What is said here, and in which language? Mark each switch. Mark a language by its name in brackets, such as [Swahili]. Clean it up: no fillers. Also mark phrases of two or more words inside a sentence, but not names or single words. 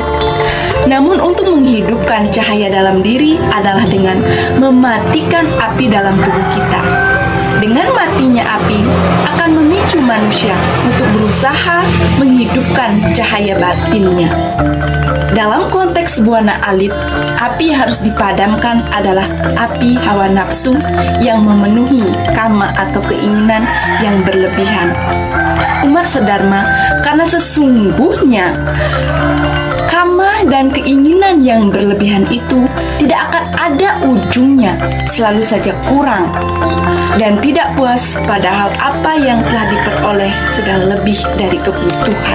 [Indonesian] Namun untuk menghidupkan cahaya dalam diri adalah dengan mematikan api dalam tubuh kita. Dengan matinya api akan memicu manusia untuk berusaha menghidupkan cahaya batinnya. Dalam konteks buana alit, api harus dipadamkan adalah api hawa nafsu yang memenuhi kama atau keinginan yang berlebihan. Umat sedharma, karena sesungguhnya kama dan keinginan yang berlebihan itu tidak akan ada ujungnya, selalu saja kurang dan tidak puas, padahal apa yang telah diperoleh sudah lebih dari kebutuhan.